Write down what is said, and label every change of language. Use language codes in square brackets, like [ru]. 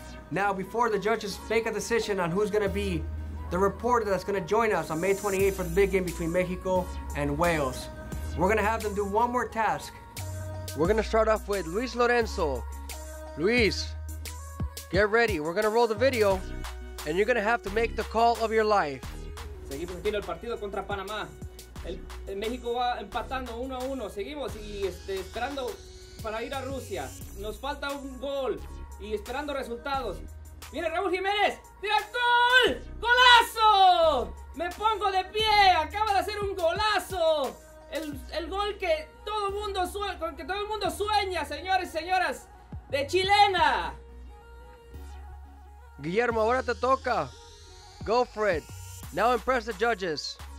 [en] Now, before the judges make a decision on who's going to be the reporter that's going to join us on May 28th for the big game between Mexico and Wales, we're going to have them do one more task. We're going to start off with Luis Lorenzo. Luis, get ready. We're going to roll the video, and you're going to have to make the call of your life. [es] Seguimos viendo el partido contra Panamá. El México va empatando 1-1. Seguimos y esperando para ir a Rusia. Nos falta un gol y esperando resultados. Viene Raúl Jiménez. ¡Tira gol! ¡Golazo! Me pongo de pie. Acaba de hacer un golazo. El gol que todo el mundo sueña, señores y señoras, de chilena. Guillermo, ahora te toca. [en] Go for it. Now impress the judges.